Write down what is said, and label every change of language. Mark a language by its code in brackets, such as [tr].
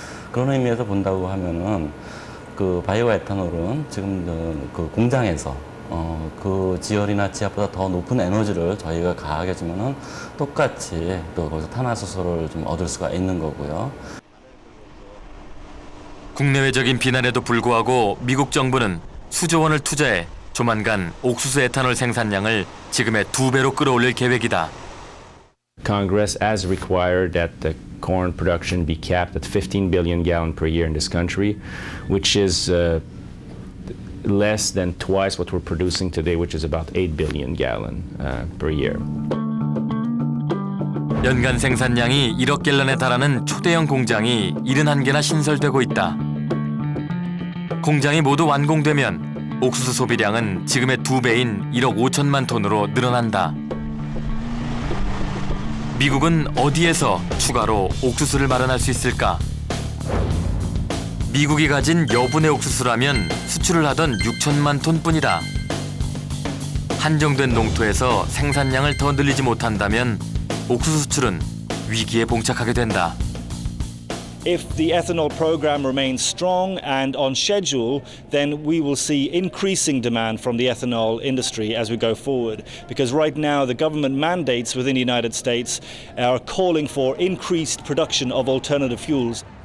[ko] 그런 의미에서 본다고 하면은 바이오 에탄올은 지금 공장에서 그 지열이나 지압보다 더 높은 에너지를 저희가 가하게 주면은 똑같이 또 거기서 탄화수소를 좀 얻을 수가 있는 거고요. 국내외적인 비난에도 불구하고 미국 정부는 수조 원을 투자해 조만간 옥수수 에탄올 생산량을 지금의 2배로 끌어올릴 계획이다. [en] Congress has required that the corn production be capped at 15 billion gallons per year in this country, which is less than twice what we're producing today, which is about 8 billion gallons per year. [ko] 연간 생산량이 1억 갤런에 달하는 초대형 공장이 71개나 신설되고 있다. 공장이 모두 완공되면 옥수수 소비량은 지금의 2배인 1억 5천만 톤으로 늘어난다. 미국은 어디에서 추가로 옥수수를 마련할 수 있을까? 미국이 가진 여분의 옥수수라면 수출을 하던 6천만 톤뿐이다. 한정된 농토에서 생산량을 더 늘리지 못한다면 옥수수 수출은 위기에 봉착하게 된다. [en] If the ethanol program remains strong and on schedule, then we will see increasing demand from the ethanol industry as we go forward. Because right now the government mandates within the United States are calling for increased production of alternative fuels.